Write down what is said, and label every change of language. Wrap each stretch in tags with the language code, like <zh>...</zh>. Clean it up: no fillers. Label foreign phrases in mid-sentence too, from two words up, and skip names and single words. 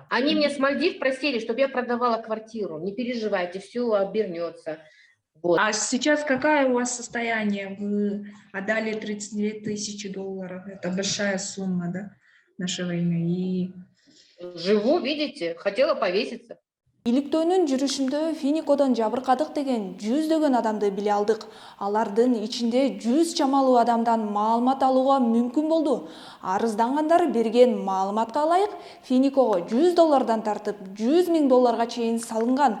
<ru>Они мне с Мальдив просили, чтобы я продавала квартиру. Не переживайте, все обернется. Вот. А сейчас какое у вас состояние? Вы отдали $32 000. Это большая сумма, да, в наше время. И... Живу, видите, хотела повеситься.</ru> <ky>Иликтөөнүн жүрүшүндө Финикодон жабыркадык деген жүздөгөн адамды биле алдык. Алардын ичинде 100 чамалуу адамдан маалымат алууга мүмкүн болду. Арыздангандар берген маалыматка ылайык Финикого $100 тартып $100 000 чейин салынган.</ky>